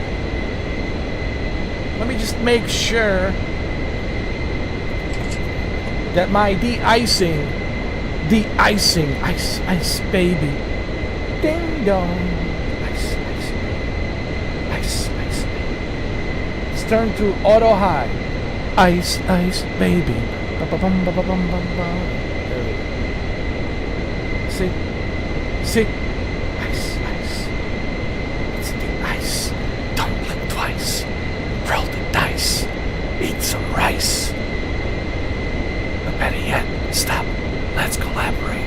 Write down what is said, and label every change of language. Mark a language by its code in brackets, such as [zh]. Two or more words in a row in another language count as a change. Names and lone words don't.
[en] Let me just make sure that my de-icing, ice baby, ding dong, ice baby. Let's turn to auto high, ice baby. Ba-ba-bum, ba-ba-bum, ba-ba. There we go. See, ice. It's the ice. Don't blink twice. Roll the dice. Eat some rice. Better yet, stop. Let's collaborate.